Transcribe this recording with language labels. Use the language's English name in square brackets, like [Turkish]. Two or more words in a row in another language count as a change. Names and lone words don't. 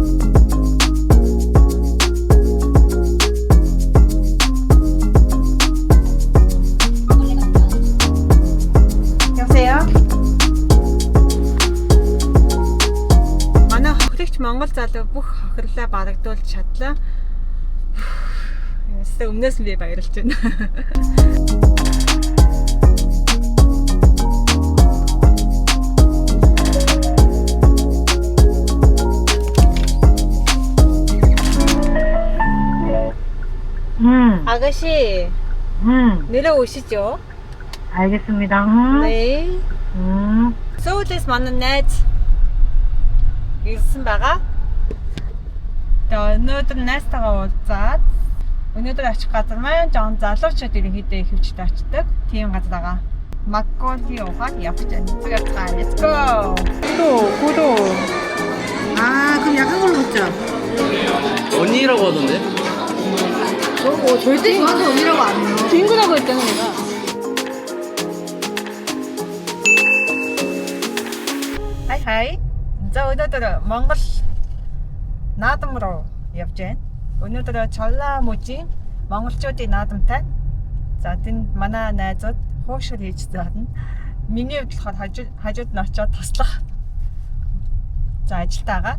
[Mongolian] Манай хохирогч монгол залуу бүх хохирлаа барагдуулж чадлаа. Эсвэл өмнөөс нь би баярлж байна. [Korean] 아가씨, 내려오시죠. 알겠습니다. 네. 서울에서 만난 [Mongolian] найз ирсэн байгаа. Тэгээ өнөөдөр найзтайгаа уулзаад өнөөдөр очих газар маань жоон залуучууд ерөнхийдөө ихэвчлэн очдог. Тийм газар байгаа. 막걸리 уугаад явж байна. [English] Let's go. [Korean] 구도. 아, 그럼 약한 걸로 먹자. 언니라고 하던데? 절대 저한테 언니라고 안 해요. 친구라고 했잖아 내가. 하이. [Mongolian] За өнөөдөр Монгол наадам руу явж байна. Өнөөдөр Чолламужийн монголчуудын наадамтай. За тэнд манай найзууд хуушир хийж заадна. Миний хувьд болохоор хажууд нь очиод туслах. За ажилтайгаа.